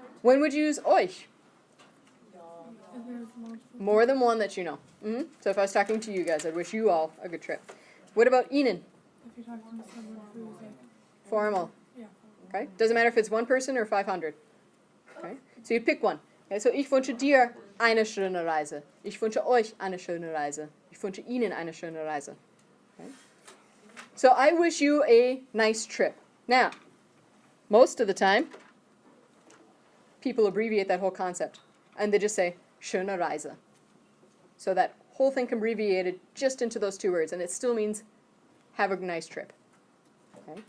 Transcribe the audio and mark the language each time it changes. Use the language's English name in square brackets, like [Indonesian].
[English] When would you use euch? More than one that you know. So if I was talking to you guys, I'd wish you all a good trip. What about Ihnen? If you're talking to someone who's like, Formal. yeah. Okay? Doesn't matter if it's one person or 500. Okay? So you pick one. Okay? [German] So ich wünsche dir eine schöne Reise. Ich wünsche euch eine schöne Reise. Ich wünsche Ihnen eine schöne Reise. [English] Okay? So I wish you a nice trip. Now, most of the time, people abbreviate that whole concept. And they just say, [German] schöne Reise. [English] So that whole thing can be abbreviated just into those two words. And it still means, have a nice trip. Okay?